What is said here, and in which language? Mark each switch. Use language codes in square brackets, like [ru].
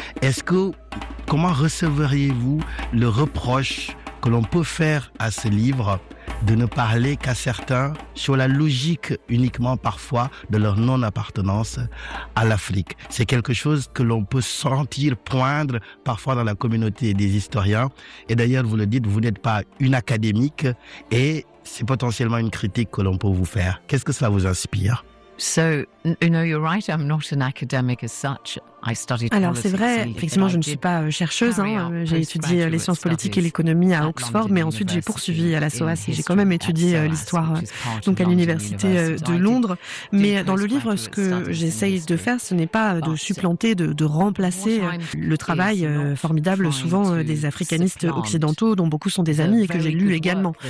[fr] Est-ce que, comment recevriez-vous le reproche que l'on peut faire à ce livre de ne parler qu'à certains sur la logique uniquement parfois de leur non-appartenance à l'Afrique? C'est quelque chose que l'on peut sentir poindre parfois dans la communauté des historiens. Et d'ailleurs, vous le dites, vous n'êtes pas une académique et c'est potentiellement une critique que l'on peut vous faire. Qu'est-ce que cela vous inspire? [en] You're right, I'm not an academic as such. [fr] Alors c'est vrai, effectivement je ne suis pas chercheuse, j'ai étudié les sciences politiques et l'économie à Oxford, mais ensuite j'ai poursuivi à la SOAS et j'ai quand même étudié l'histoire donc à l'université de Londres. Mais dans le livre, ce que j'essaye de faire, ce n'est pas de supplanter, de remplacer le travail formidable souvent des africanistes occidentaux dont beaucoup sont des amis et que j'ai lu également.